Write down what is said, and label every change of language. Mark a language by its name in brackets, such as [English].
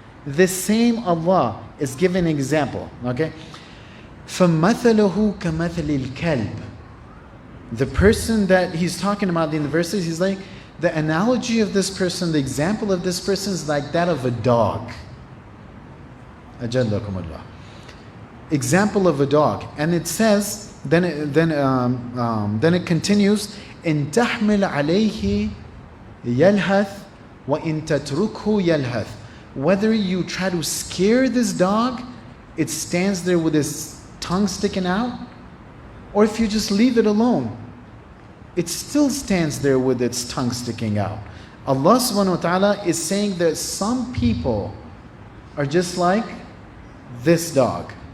[English] The same Allah is giving an example. [Arabic] Okay? فَمَثَلُهُ كَمَثَلِ الْكَلْبِ. [English] The person that he's talking about in the verses, he's like, the analogy of this person, the example of this person is like that of a dog. Ajallakumullah. Example of a dog. And it says, then it continues, [Arabic] إِن تَحْمِلْ عَلَيْهِ يَلْهَثْ وَإِن تَتْرُكْهُ يَلْهَثْ. [English] Whether you try to scare this dog, it stands there with its tongue sticking out, or if you just leave it alone, it still stands there with its tongue sticking out. Allah subhanahu wa ta'ala is saying that some people are just like this dog.